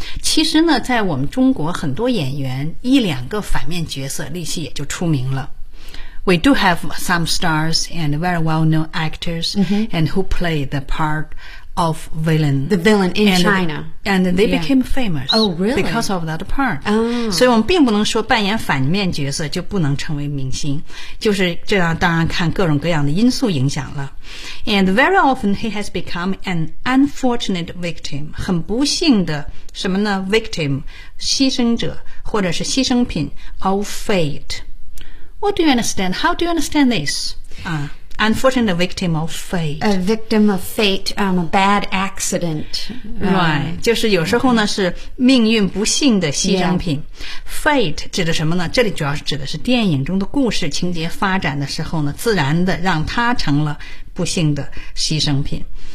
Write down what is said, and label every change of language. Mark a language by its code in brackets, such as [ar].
[zh] 其实呢在我们中国很多演员一两个反面角色立即也就出名了。 [en] We do have some stars and very well-known actors、 mm-hmm. and who play the part of villain. The villain in and, China. And they became、yeah. famous. Oh, really? Because of that part.、 Oh. [zh] 所以我们并不能说扮演反面角色就不能成为明星。就是这样当然看各种各样的因素影响了。 [en] And very often he has become an unfortunate victim. [zh] 很不幸的什么呢 ?victim, 牺牲者或者是牺牲品 [en] of fate. What do you understand? How do you understand this?、Unfortunate victim of fate. A victim of fate, a bad accident. Right. [zh] 就是有时候呢是命运不幸的牺牲品。 Fate 指的什么呢这里主要是指的是电影中的故事情节发展的时候呢自然的让他成了不幸的牺牲品。